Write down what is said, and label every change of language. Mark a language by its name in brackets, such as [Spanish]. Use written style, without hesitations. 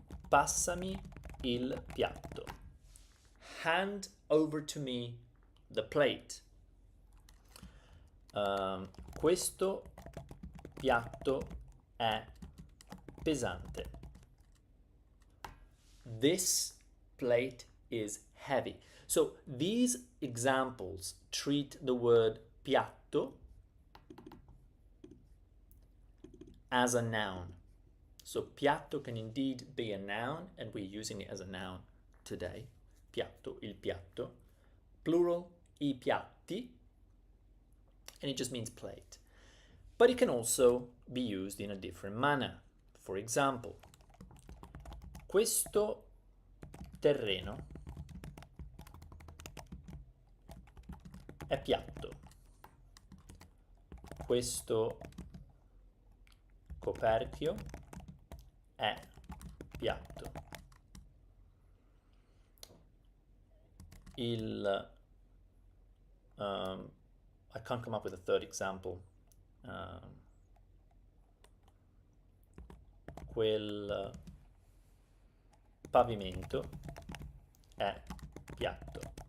[English] Passami il piatto. Hand over to me the plate. [Italian] Questo piatto è pesante. [English] This plate is heavy. So these examples treat the word piatto as a noun. So piatto can indeed be a noun, and we're using it as a noun today. Piatto, il piatto. Plural, i piatti. and it just means plate. But it can also be used in a different manner. [Italian] For example, questo terreno è piatto. Questo coperchio è piatto. [English] I can't come up with a third example. [Italian] Quel pavimento è piatto.